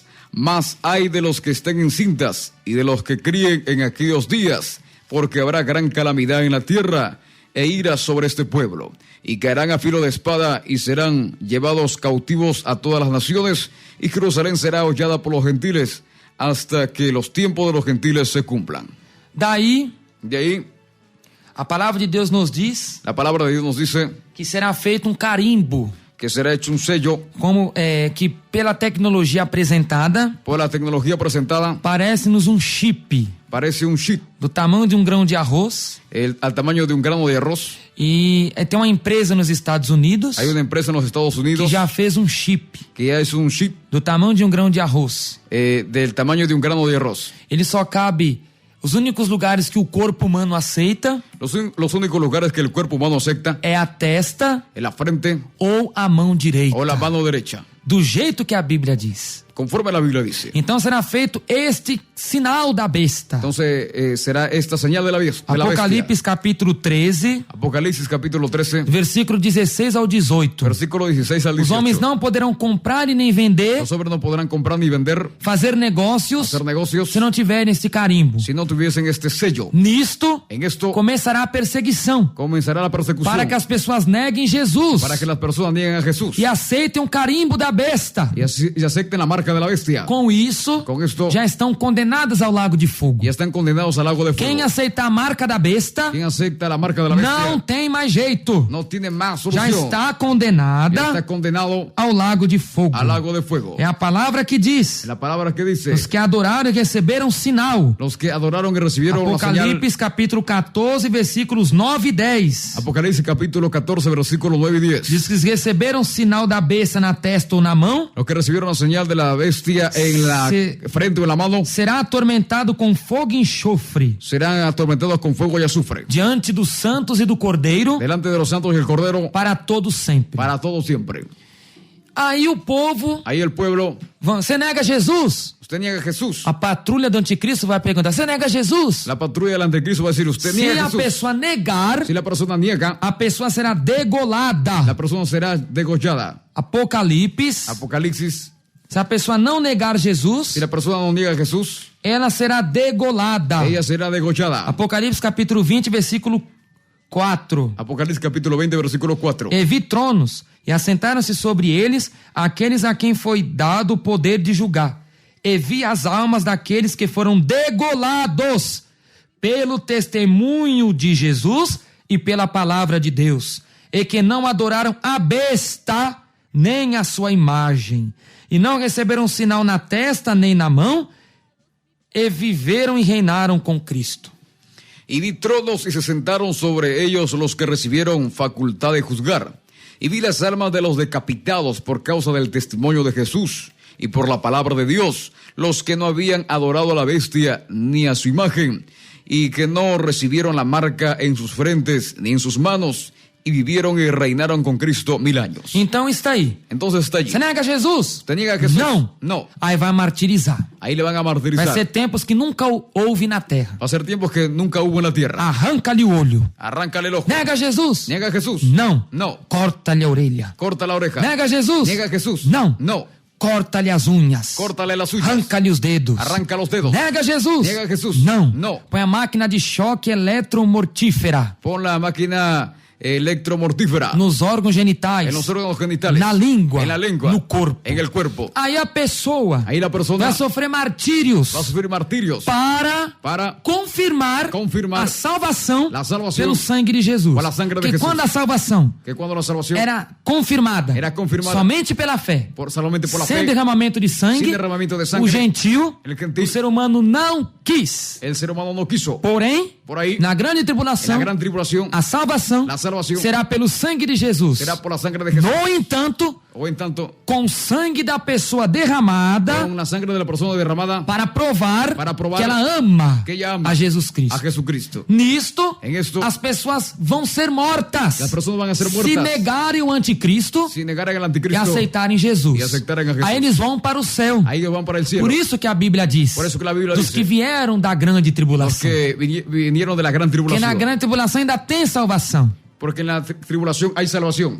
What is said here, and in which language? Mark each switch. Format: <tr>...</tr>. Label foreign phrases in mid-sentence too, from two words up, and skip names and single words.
<es>Mas hay de los que estén encintas y de los que críen en aquellos días, porque habrá gran calamidad en la tierra e ira sobre este pueblo, y caerán a filo de espada y serán llevados cautivos a todas las naciones, y Jerusalén será hollada por los gentiles hasta que los tiempos de los gentiles se cumplan.</es> <pt>Daí,</pt> <es>De ahí,</es> <pt>a palavra de Deus nos diz</pt> <es>la palabra de Dios nos dice</es> <pt>que será feito carimbo,</pt> <es>que será hecho un sello</es> <pt>como que pela tecnologia apresentada,</pt> <es>por la tecnología presentada,</es> <pt>parece-nos chip</pt> <es>parece un chip</es> <pt>do tamanho de grão de arroz.</pt> <es>al tamaño de un grano de arroz.</es> <pt>E tem uma empresa nos Estados Unidos</pt> <es>Hay una empresa en los Estados</es> <pt>que</pt> <es>Unidos</es> <pt>já fez chip</pt> <es>que ya es un chip</es> <pt>do tamanho de grão de arroz.</pt> <es>del tamaño de un grano de arroz.</es> <pt>Ele só cabe os únicos lugares que o corpo humano aceita</pt> <es>Los únicos lugares que el cuerpo humano acepta</es> <pt>é a testa</pt> <es>en la frente</es> <pt>ou a mão direita.</pt> <es>o la mano derecha.</es> <pt>Do jeito que a Bíblia diz.</pt> <es>conforme la Biblia dice.</es> <pt>Então será feito este sinal da besta.</pt> <es>Entonces será esta señal de la bestia.</es> <pt>Apocalipse capítulo 13,</pt> <es>Apocalipsis capítulo 13,</es> <pt>versículo 16 ao 18.</pt> <es>versículo 16 al</es> <pt>Os</pt> <es>18.</es> <pt>homens não poderão comprar e nem vender,</pt> <es>Los hombres no podrán comprar ni vender,</es> <pt>fazer negócios,</pt> <es>hacer negocios,</es> <pt>se não tiverem este carimbo.</pt> <es>si no tuviesen este sello.</es> <pt>Nisto</pt> <es>En esto</es> <pt>começará a perseguição,</pt> <es>comenzará la persecución</es> <pt>para que as pessoas neguem Jesus</pt> <es>para que las personas nieguen a Jesús</es> <pt>e aceitem o carimbo da besta.</pt> <es>y acepten la marca de la bestia.</es> <pt>Com isso, Com isto, já estão condenadas ao lago de fogo.</pt> <es>Y están condenados al lago de fuego.</es> <pt>Quem aceitar a marca da besta</pt> <es>Quien acepta la marca de la bestia</es> <pt>não tem mais jeito.</pt> <es>no tiene más</es> <pt>Já</pt> <es>solución.</es> <pt>está</pt> <es>Ya</es> <pt>condenada</pt> <es>está condenado</es> <pt>ao lago de fogo.</pt> <es>al lago de fuego.</es> <pt>É a palavra que diz:</pt> <es>La palabra que dice,</es> <pt>os que adoraram e receberam sinal.</pt> <es>los que adoraron y recibieron la señal.</es> <pt>Apocalipse capítulo 14, versículos 9 e 10.</pt> <es>Apocalipsis capítulo 14, versículos 9 y 10.</es> <pt>Diz que receberam sinal da besta na testa ou na mão,</pt> <es>Los que recibieron la señal de la bestia en la</es> <pt>Se-</pt> <es>frente o en la mano</es> <pt>será atormentado com fogo e enxofre</pt> <es>serán atormentados con fuego y azufre</es> <pt>diante dos santos e do Cordeiro</pt> <es>delante de los santos y el Cordero</es> <pt>para todo sempre.</pt> <es>para todo siempre.</es> <pt>Aí o povo,</pt> <es>Ahí el pueblo,</es> <pt>você nega Jesus?</pt> <es>usted niega a Jesús.</es> <pt>A patrulha do anticristo vai perguntar: você nega Jesus?</pt> <es>La patrulla del anticristo va a decir, usted</es> <pt>Se</pt> <es>niega a</es> <pt>a</pt> <es>Jesús.</es> <pt>pessoa negar,</pt> <es>Si la persona niega,</es> <pt>a pessoa será degolada.</pt> <es>la persona será degollada.</es> <pt>Apocalipse,</pt> <es>Apocalipsis,</es> <pt>se a pessoa não negar Jesus,</pt> <es>si la persona no niega a Jesús,</es> <pt>ela será degolada.</pt> <es>ella será degollada.</es> <pt>Apocalipse capítulo 20, versículo 4.</pt> <es>Apocalipsis capítulo 20, versículo 4.</es> <pt>E vi tronos, e assentaram-se sobre eles aqueles a quem foi dado o poder de julgar. E vi as almas daqueles que foram degolados pelo testemunho de Jesus e pela palavra de Deus, e que não adoraram a besta, nem a sua imagem, e não receberam sinal na testa nem na mão, e viveram e reinaram com Cristo.</pt> <es>Y vi tronos y se sentaron sobre ellos los que recibieron facultad de juzgar. Y vi las almas de los decapitados por causa del testimonio de Jesús y por la palabra de Dios, los que no habían adorado a la bestia ni a su imagen, y que no recibieron la marca en sus frentes ni en sus manos, y vivieron y reinaron con Cristo 1000 años.</es> <pt>Então está aí.</pt> <es>Entonces está allí.</es> <pt>Você nega Jesus?</pt> <es>¿Te niega a Jesús?</es> <pt>Não.</pt> <es>No.</es> <pt>Aí vai martirizar.</pt> <es>Ahí le van a</es> <pt>Vai</pt> <es>martirizar.</es> <pt>ser tempos que nunca houve na terra.</pt> <es>Va a ser tiempos que nunca hubo en la tierra.</es> <pt>Arranca-lhe o olho.</pt> <es>Arráncale el ojo.</es> <pt>Nega Jesus?</pt> <es>¿Niega a Jesús?</es> <pt>Não.</pt> <es>No.</es> <pt>Corta-lhe a orelha.</pt> <es>Corta la oreja.</es> <pt>Nega Jesus?</pt> <es>¿Niega a Jesús?</es> <pt>Não.</pt> <es>No.</es> <pt>Corta-lhe as unhas.</pt> <es>Córtale las uñas.</es> <pt>Arranca-lhe os dedos.</pt> <es>Arranca los dedos.</es> <pt>Nega Jesus?</pt> <es>Niega a Jesús?</es> <pt>Não.</pt> <es>No.</es> <pt>Põe a máquina de choque eletromortífera</pt> <es>Pon la máquina electromortífera</es> <pt>nos órgãos genitais,</pt> <es>en los órganos genitales,</es> <pt>na língua,</pt> <es>en la lengua,</es> <pt>no corpo.</pt> <es>en el cuerpo.</es> <pt>Aí a pessoa</pt> <es>Ahí la persona</es> <pt>vai sofrer martírios</pt> <es>va a sufrir martirios</es> <pt>para confirmar a salvação</pt> <es>la salvación</es> <pt>pelo sangue de Jesus.</pt> <es>por la sangre de</es> <pt>Porque</pt> <es>Jesús.</es> <pt>quando a salvação</pt> <es>que cuando la salvación</es> <pt>era confirmada, somente pela fé,</pt> <es>solamente por la</es> <pt>sem</pt> <es>fe,</es> <pt>derramamento de sangue,</pt> <es>sin derramamiento de sangre,</es> <pt>o gentil,</pt> <es>el gentil,</es> <pt>o ser humano não quis.</pt> <es>el ser humano no quiso.</es> <pt>Porém,</pt> <es>Por ahí,</es> <pt>na grande</pt> <es>en</es> <pt>tribulação,</pt> <es>la gran tribulación,</es> <pt>a salvação</pt> <es>la salvación</es> <pt>será pelo sangue de Jesus.</pt> <es>será por la sangre de Jesús.</es> <pt>No entanto,</pt> <es>O en tanto,</es> <pt>com o sangue da pessoa derramada</pt> <es>con la sangre de la persona derramada</es> <pt>para provar</pt> <es>provar</es> <pt>que ela ama</pt> <es>que ella ama</es> <pt>a Jesus Cristo.</pt> <es>a Jesucristo.</es> <pt>Nisto,</pt> <es>En esto,</es> <pt>as pessoas vão ser mortas</pt> <es>las personas van a ser</es> <pt>se</pt> <es>muertas</es> <pt>negarem o anticristo</pt> <es>si negaran al</es> <pt>e</pt> <es>anticristo.</es> <pt>aceitarem Jesus. E aceitarem a Jesus. Aí eles vão para o céu.</pt> <es>Ahí van para el cielo.</es> <pt>Por isso que a Bíblia diz,</pt> <es>Por eso que la Biblia</es> <pt>dos</pt> <es>dice,</es> <pt>que vieram da grande</pt> <es>los</es> <pt>tribulação.</pt> <es>que vinieron de la gran</es> <pt>Porque</pt> <es>tribulación.</es> <pt>na grande tribulação ainda tem salvação.</pt> <es>Porque en la tribulación hay salvación.</es>